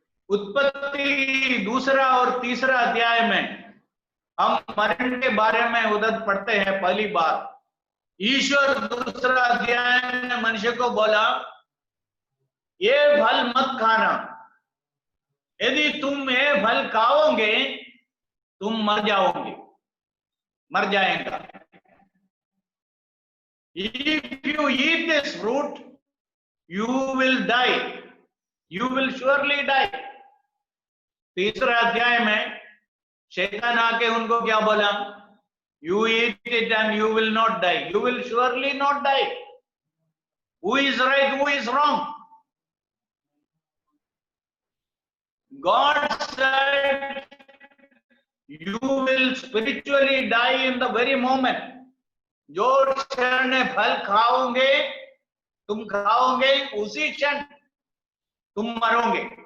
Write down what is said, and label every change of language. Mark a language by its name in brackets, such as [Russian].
[Hindi] उत्पत्ति दूसरा और तीसरा अध्याय में हम मरण के बारे में उधर पढ़ते हैं पहली बार। ईश्वर दूसरा अध्याय में मनुष्य को बोला, ये फल मत खाना, यदि तुम ये फल खाओगे तुम मर जाओगे, मर जाएगा। [English] If you eat this fruit, you will die. You will surely die. [Hindi] तीसरा अध्याय में शैतान आके उनको क्या बोला? [English] You eat it and you will not die. You will surely not die. Who is right? Who is wrong? God said you will spiritually die in the very moment. [Hindi] जो क्षण फल खाओगे, तुम खाओगे, उसी क्षण तुम मरोगे।